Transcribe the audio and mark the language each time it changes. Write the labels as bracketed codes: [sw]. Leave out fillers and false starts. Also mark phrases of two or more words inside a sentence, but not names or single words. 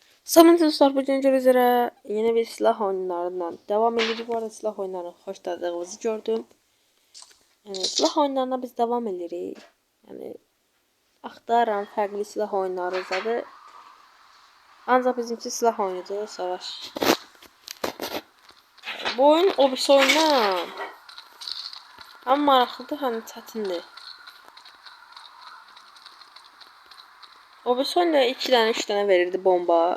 [tr] Salam dostlar, bugün üzere yeni bir silah oyunlarından devam ediyoruz. Bu arada silah oyunlarını hoşladığınızı gördüm. Yani silah oyunlarına [az] biz devam edirik. Yani axtaran fərqli silah oyunları zadı. Ancaq bizimki silah oyunudur, savaş. Bu oyun o bir oyundan həm maraqlıdır, həm çətindir. O bir oyunda 2 dənə 3 dənə verirdi bomba.